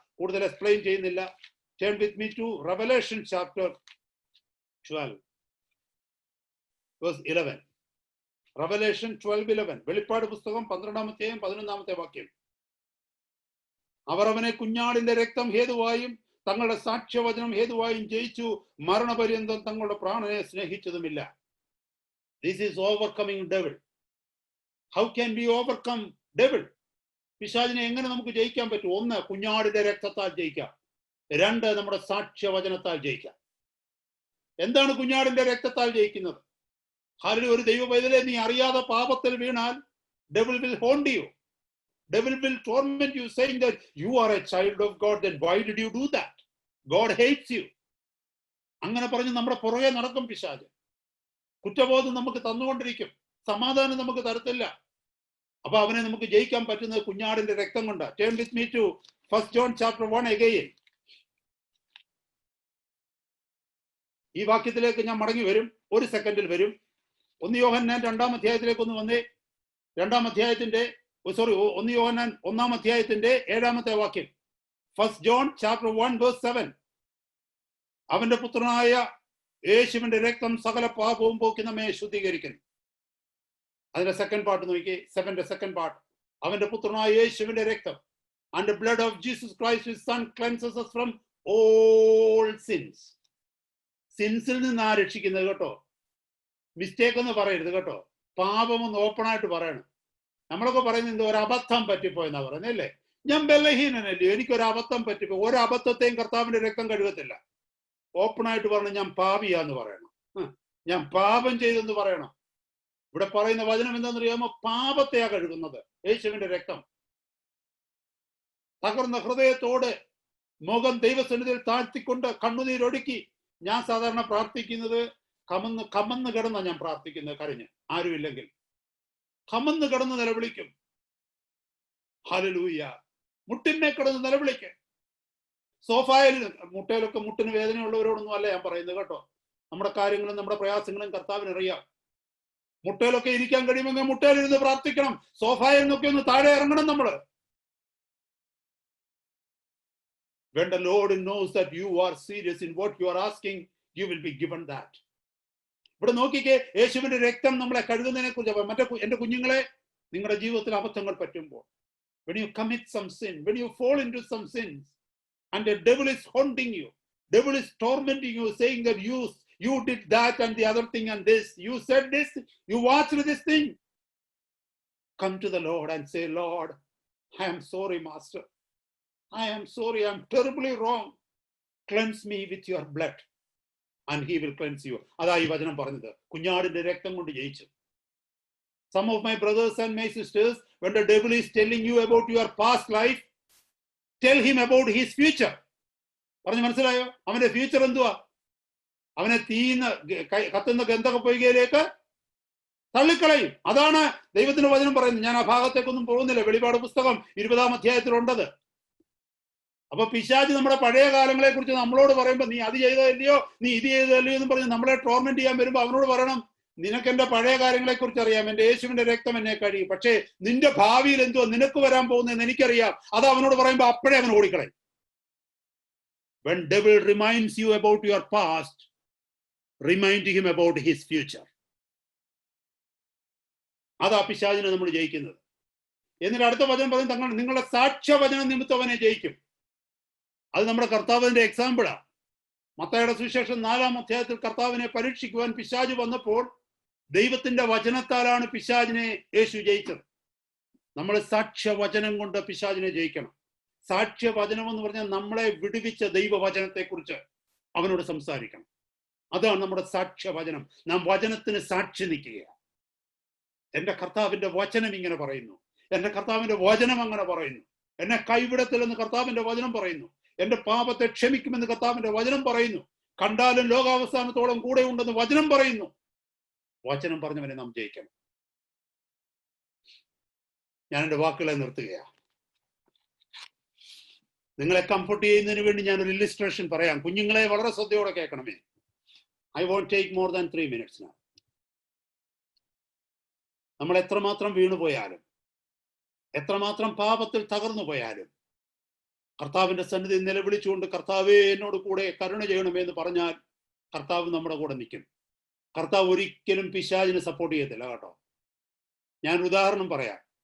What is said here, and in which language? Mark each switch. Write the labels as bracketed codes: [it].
[ml] കൂടുതൽ എക്സ്പ്ലെയിൻ ചെയ്യുന്നില്ല. [en] Turn with me to Revelation chapter 12 verse 11. Revelation 12:11. [ml] വെളിപ്പാട് പുസ്തകം 12-ാം അധ്യായം 11-ാമത്തെ വാക്യം. അവർ അവനെ കുഞ്ഞാടിന്റെ രക്തം ഹേതുവായും തങ്ങളുടെ സാക്ഷ്യവചനം ഹേതുവായും ജയിച്ചു, മരണപര്യന്തം തങ്ങളുടെ പ്രാണനെ സ്നേഹിച്ചതുമില്ല. [en] This is overcoming devil. How can we overcome devil? [ml] പിശാചിനെ എങ്ങനെ നമുക്ക് ജയിക്കാൻ പറ്റും? 1, കുഞ്ഞാടിന്റെ രക്തത്താൽ ജയിക്കാം. 2, നമ്മുടെ സാക്ഷ്യവചനത്താൽ ജയിക്കാം. എന്താണ് കുഞ്ഞാടിന്റെ രക്തത്താൽ ജയിക്കുന്നത്? ഒരു ദൈവ പൈതലെ, നീ അറിയാതെ പാപത്തിൽ വീണാൽ [en] devil will haunt you. Devil will torment you, saying that you are a child of God. Then why did you do that? God hates you. [ml] അങ്ങനെ പറഞ്ഞ് നമ്മുടെ പുറകെ നടക്കും പിശാച്. കുറ്റബോധം നമുക്ക് തന്നുകൊണ്ടിരിക്കും. സമാധാനം നമുക്ക് തരത്തില്ല. അപ്പൊ അവനെ നമുക്ക് ജയിക്കാൻ പറ്റുന്നത് കുഞ്ഞാടിന്റെ രക്തം കൊണ്ട്. [en] Turn with me to 1 John chapter 1 again. [ml] ഈ വാക്യത്തിലേക്ക് ഞാൻ മടങ്ങി വരും, ഒരു സെക്കൻഡിൽ വരും. 1 യോഹന്നാൻ 2-ാം അധ്യായത്തിലേക്ക് ഒന്ന് വന്നേ. 2-ാം അധ്യായത്തിന്റെ 1 യോഹന്നാൻ 1-ാം അധ്യായത്തിന്റെ 7-ാമത്തെ വാക്യം. [en] 1 John chapter 1 verse 7. [ml] അവന്റെ പുത്രനായ യേശുവിന്റെ രക്തം സകല പാപവും പോക്കി നമ്മെ ശുദ്ധീകരിക്കുന്നു. അതിന്റെ സെക്കൻഡ് പാർട്ട് നോക്കി, 7ന്റെ സെക്കൻഡ് പാർട്ട്. അവന്റെ പുത്രനായ യേശുവിന്റെ രക്തം, [en] and the blood of Jesus Christ his son cleanses us from all sins. [ml] സിൻസിൽ നിന്ന് രക്ഷിക്കുന്നത് കേട്ടോ, മിസ്റ്റേക്ക് എന്ന് പറയരുത് കേട്ടോ. പാപം ഒന്ന് ഓപ്പൺ ആയിട്ട് പറയണം. നമ്മളൊക്കെ പറയുന്നത് എന്തോ ഒരു അബദ്ധം പറ്റിപ്പോയെന്നാ പറയുന്നല്ലേ. ഞാൻ ബലഹീനനല്ലേ, എനിക്കൊരു അബദ്ധം പറ്റിപ്പോ. ഒരു അബദ്ധത്തെയും കർത്താവിന്റെ രക്തം കഴുകത്തില്ല. ഓപ്പൺ ആയിട്ട് പറഞ്ഞു ഞാൻ പാപിയാന്ന് പറയണം, ഞാൻ പാപം ചെയ്തെന്ന് പറയണം. ഇവിടെ പറയുന്ന വചനം എന്താണെന്നറിയാമോ? പാപത്തെയാ കഴുകുന്നത് യേശുവിന്റെ രക്തം. തകർന്ന ഹൃദയത്തോടെ മുഖം ദൈവസന്നിധിയിൽ താഴ്ത്തിക്കൊണ്ട് കണ്ണുനീരൊടുക്കി. ഞാൻ സാധാരണ പ്രാർത്ഥിക്കുന്നത് കമന്ന് കിടന്ന ഞാൻ പ്രാർത്ഥിക്കുന്നത്, കരഞ്ഞ് ആരുമില്ലെങ്കിൽ കമന്ന് കിടന്ന് നിലവിളിക്കും. ഹല്ലേലൂയ. മുട്ടിന്മേ കിടന്ന് നിലവിളിക്കും. സോഫായിൽ, മുട്ടയിലൊക്കെ മുട്ടിന് വേദനയുള്ളവരോടൊന്നും അല്ല ഞാൻ പറയുന്നത് കേട്ടോ. നമ്മുടെ കാര്യങ്ങളും നമ്മുടെ പ്രയാസങ്ങളും കർത്താവിനറിയാം. മുട്ടയിലൊക്കെ ഇരിക്കാൻ കഴിയുമെങ്കിൽ മുട്ടയിലിരുന്ന് പ്രാർത്ഥിക്കണം. സോഫായിൽ നിന്നൊക്കെ ഒന്ന് താഴെ ഇറങ്ങണം നമ്മള്. [en] When the Lord knows that you are serious in what you are asking, you will be given that. [ml] ഇവിടെ നോക്കിക്കേ, യേശുവിന്റെ രക്തം നമ്മളെ കഴുകുന്നതിനെ കുറിച്ച്. എന്റെ കുഞ്ഞുങ്ങളെ, നിങ്ങളുടെ ജീവിതത്തിൽ അബദ്ധങ്ങൾ പറ്റുമ്പോൾ, [en] when you commit some sin, when you fall into some sins and the devil is haunting you, devil is tormenting you, saying that you did that and the other thing and this, you said this, you watched this thing, come to the Lord and say, Lord, I am sorry, Master. I am sorry, I am terribly wrong. Cleanse me with your blood and he will cleanse you. [ml] അതാ ഈ വചനം പറഞ്ഞത്. കുഞ്ഞാടിന്റെ രക്തം കൊണ്ട് ജയിച്ചു. [en] Some of my brothers and my sisters, when the devil is telling you about your past life, tell him about his future. [ml] പറഞ്ഞു മനസ്സിലായോ? അവന്റെ ഫ്യൂച്ചർ എന്തുവാ? അവനെ കത്തുന്ന ഗന്ധക പൊയ്കയിലേക്ക് തള്ളിക്കളയും. അതാണ് ദൈവത്തിന്റെ വചനം പറയുന്നത്. ഞാൻ ആ ഭാഗത്തേക്കൊന്നും പോകുന്നില്ല. വെളിപാട് പുസ്തകം 20-ാം അധ്യായത്തിലുണ്ടത്. അപ്പൊ പിശാച് നമ്മുടെ പഴയ കാലങ്ങളെ കുറിച്ച് നമ്മളോട് പറയുമ്പോൾ, നീ അത് ചെയ്തതല്ലയോ, നീ ഇത് ചെയ്തതല്ലയോ എന്ന് പറഞ്ഞ് നമ്മളെ ടോർമെന്റ് ചെയ്യാൻ വരുമ്പോ അവനോട് പറയണം, നിനക്ക് എന്റെ പഴയ കാര്യങ്ങളെ കുറിച്ച് അറിയാം, എന്റെ യേശുവിന്റെ രക്തം എന്നെ കഴിയും, പക്ഷേ നിന്റെ ഭാവിയിൽ എന്തുവാ നിനക്ക് വരാൻ പോകുന്നതെന്ന് എനിക്കറിയാം. അത് അവനോട് പറയുമ്പോ അപ്പോഴേ അവൻ ഓടിക്കളയും. [en] When devil reminds you about your past, remind him about his future. [ml] അതാ പിശാചിനെ നമ്മൾ ജയിക്കുന്നത്. എന്നിട്ട് അടുത്ത വചനം പറയും, നിങ്ങളുടെ സാക്ഷ്യവചനം നിമിത്തം അവനെ ജയിക്കും. അത് നമ്മുടെ കർത്താവിന്റെ എക്സാമ്പിളാ. മത്തായിയുടെ സുവിശേഷം 4-ാം അധ്യായത്തിൽ കർത്താവിനെ പരീക്ഷിക്കുവാൻ പിശാച് വന്നപ്പോൾ ദൈവത്തിന്റെ വചനത്താലാണ് പിശാചിനെ യേശു ജയിച്ചത്. നമ്മൾ സാക്ഷ്യവചനം കൊണ്ട് പിശാചിനെ ജയിക്കണം. സാക്ഷ്യവചനം എന്ന് പറഞ്ഞാൽ നമ്മളെ വിടുവിച്ച ദൈവവചനത്തെ കുറിച്ച് അവനോട് സംസാരിക്കണം. അതാണ് നമ്മുടെ സാക്ഷ്യവചനം. നാം വചനത്തിന് സാക്ഷി നിൽക്കുക. എന്റെ കർത്താവിന്റെ വചനം ഇങ്ങനെ പറയുന്നു, എന്റെ കർത്താവിന്റെ വചനം അങ്ങനെ പറയുന്നു, എന്നെ കൈവിടത്തില്ലെന്ന് കർത്താവിന്റെ വചനം പറയുന്നു, എന്റെ പാപത്തെ ക്ഷമിക്കുമെന്ന് കർത്താവിന്റെ വചനം പറയുന്നു, കണ്ടാലും ലോകാവസാനത്തോളം കൂടെ ഉണ്ടെന്ന് വചനം പറയുന്നു. വചനം പറഞ്ഞവനെ നാം ജയിക്കണം. ഞാൻ എന്റെ വാക്കുകളെ നിർത്തുകയാണ്. നിങ്ങളെ കംഫർട്ട് ചെയ്യുന്നതിന് വേണ്ടി ഞാനൊരു ഇല്ലുസ്ട്രേഷൻ പറയാം. കുഞ്ഞുങ്ങളെ വളരെ ശ്രദ്ധയോടെ കേൾക്കണമേ. [en] I won't take more than 3 minutes now. [ml] നമ്മൾ എത്രമാത്രം വീണുപോയാലും, എത്രമാത്രം പാപത്തിൽ തകർന്നു പോയാലും, കർത്താവിന്റെ സന്നിധി നിലവിളിച്ചുകൊണ്ട് കർത്താവേ എന്നോട് കൂടെ കരുണ ചെയ്യണമെന്ന് പറഞ്ഞാൽ കർത്താവ് നമ്മുടെ കൂടെ നിൽക്കും. കർത്താവ് ഒരിക്കലും പിശാചിനെ സപ്പോർട്ട് ചെയ്യത്തില്ല കേട്ടോ. ഞാൻ ഉദാഹരണം പറയാം.